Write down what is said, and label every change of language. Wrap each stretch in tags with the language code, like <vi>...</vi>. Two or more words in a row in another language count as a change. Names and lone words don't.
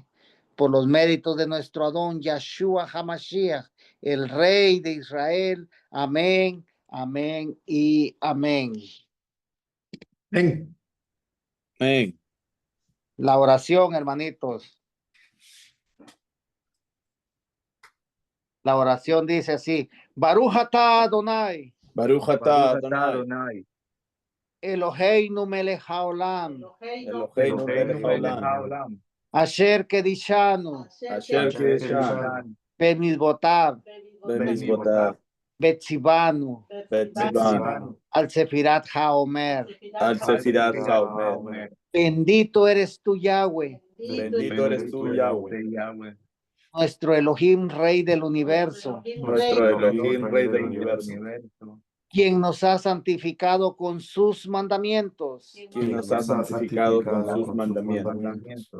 <es>Por los méritos de nuestro Adón Yahshua HaMashiach, el Rey de Israel. Amén, amén y amén. Amén. Amén. La oración, hermanitos. La oración dice así:</es> <he>ברוך אתה אדני, ברוך אתה אדני, אלוהינו מלך העולם, אלוהינו מלך העולם, אשר קידשנו, אשר קידשנו, bemizvotav, bemizvotav, betzivanu, betzivanu, על ספירת העומר. על ספירת העומר.</he> <es>Bendito eres tú, Yahweh, Bendito eres tú, Yahweh, nuestro Elohim, Rey del universo, nuestro Elohim, Rey del universo, quien nos ha santificado con sus mandamientos quien nos ha santificado con sus mandamientos</es>